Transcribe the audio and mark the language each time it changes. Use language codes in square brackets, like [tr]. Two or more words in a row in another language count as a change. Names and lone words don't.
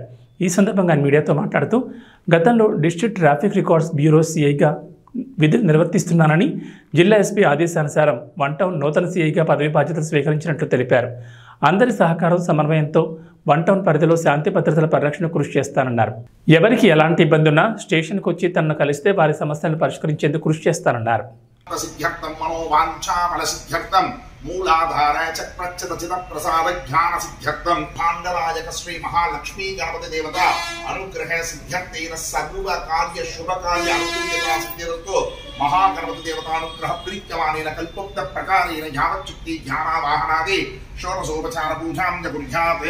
[te] ఈ సందర్భంగా మీడియాతో మాట్లాడుతూ గతంలో డిస్ట్రిక్ట్ ట్రాఫిక్ రికార్డ్స్ బ్యూరో సీఐగా విధులు నిర్వర్తిస్తున్నానని, జిల్లా ఎస్పీ ఆదేశానుసారం వన్ టౌన్ నూతన సీఐగా పదవి బాధ్యతలు స్వీకరించినట్లు తెలిపారు. అందరి సహకారం, సమన్వయంతో వన్ టౌన్ పరిధిలో శాంతి భద్రతల పరిరక్షణ కృషి చేస్తానన్నారు. ఎవరికి ఎలాంటి ఇబ్బంది ఉన్నా స్టేషన్కు వచ్చి తనను కలిస్తే వారి సమస్యలను పరిష్కరించేందుకు కృషి చేస్తానన్నారు. [sa] मूलाधाराय च प्रच्यदचित प्रसाद ज्ञान सिद्ध्यर्थम पांडवायक श्री महालक्ष्मी गणपति देवता अनुग्रह सिद्ध्यर्थेन सर्व कार्य शुभ कार्य अनुकूलता सिद्ध्यर्थो महागणपति देवता अनुग्रह प्रीत्यमानेन कल्पोक्त प्रकारेण यावच्चित्ति ध्यानावाहनादि षोडशोपचार पूजां च कुर्याते।